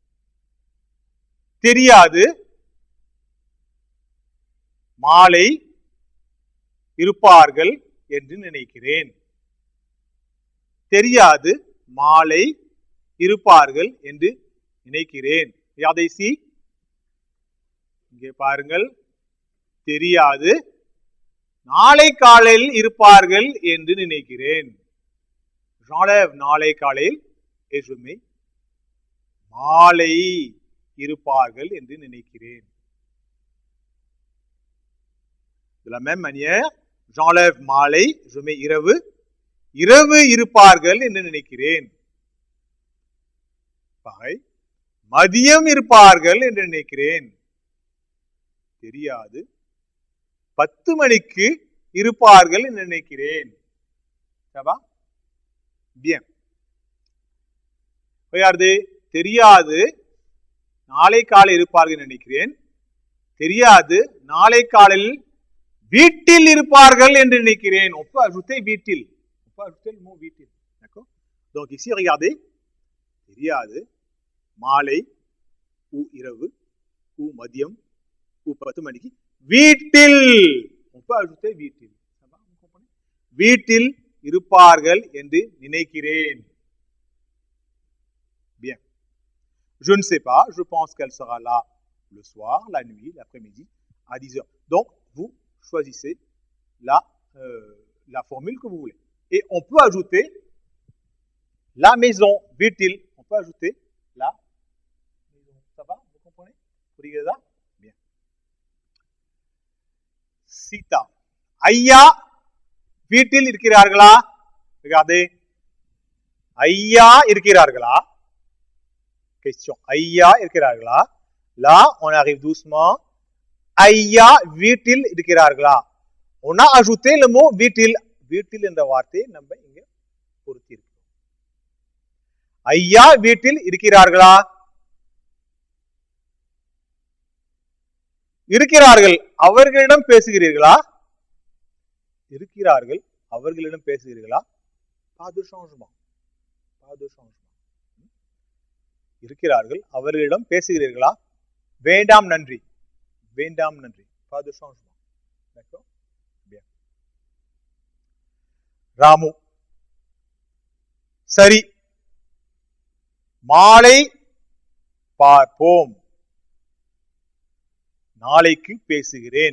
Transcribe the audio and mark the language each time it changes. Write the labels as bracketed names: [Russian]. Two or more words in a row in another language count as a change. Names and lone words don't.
[Tamil] தெரியாது மாலை இருப்பார்கள் என்று நினைக்கிறேன். தெரியாது மாலை இருப்பார்கள் என்று நினைக்கிறேன். [French] Regardez ici. [Tamil] இங்கே பாருங்கள். தெரியாது நாளை காலையில் இருப்பார்கள் என்று நினைக்கிறேன். J'enlève நாளை காலையில் [French] et je mets [Tamil] மாலை இருப்பார்கள் என்று நினைக்கிறேன். [French] De la même manière, j'enlève மாலை, je mets இரவு. [Tamil] இரவு இருப்பார்கள் என்று நினைக்கிறேன். Pareil. மதியம் இருப்பார்கள் என்று நினைக்கிறேன். தெரியாது 10 மணிக்கு இருப்பார்கள் என்று நினைக்கிறேன். [French] Ça va? Bien. Regardez, [Tamil] தெரியாது நாளை காலை இருப்பார்கள் என்று நினைக்கிறேன். தெரியாது நாளை காலையில் வீட்டில் இருப்பார்கள் என்று நினைக்கிறேன். [French] On peut ajouter வீட்டில். On peut ajouter le mot வீட்டில். D'accord? Donc ici, regardez. [Tamil] தெரியாது மாலை ou இரவு ou மதியம் ou 10 மணிக்கு வீட்டில். [French] On peut ajouter வீட்டில். Ça va? Vous comprenez? [Tamil] வீட்டில் இருப்பார்கள் என்று நினைக்கிறேன். [French] Bien. Je ne sais pas. Je pense qu'elle sera là le soir, la nuit, l'après-midi, à 10 heures. Donc, vous choisissez la formule que vous voulez. Et on peut ajouter la maison, வீட்டில். On peut ajouter la maison. Ça va? Vous comprenez? [Tamil] புரிகிறதா? Bien. Sita. ஐயா வீட்டில் இருக்கிறார்களா? Regardez. ஐயா இருக்கிறார்களா? Question. ஐயா இருக்கிறார்களா? [French] Là, on arrive doucement. [Tamil] ஐயா வீட்டில் இருக்கிறார்களா? [French] On a ajouté le mot வீட்டில். [Tamil] வீட்டில் என்ற வார்த்தையை நம்ம இங்க பொருத்தி இருக்கிறோம். ஐயா வீட்டில் இருக்கிறார்களா? இருக்கிறார்கள். அவர்களிடம் பேசுகிறீர்களா? இருக்கிறார்கள். அவர்களிடம் பேசுகிறீர்களா? [French] Pas de changement. Pas de changement. [Tamil] இருக்கிறார்கள். அவர்களிடம் பேசுகிறீர்களா? வேண்டாம் நன்றி. வேண்டாம் நன்றி. [French] Pas de changement. D'accord? Bien. [Tamil] ராமு. சரி. மாலை பார்ப்போம். நாளைக்கு பேசுகிறேன்.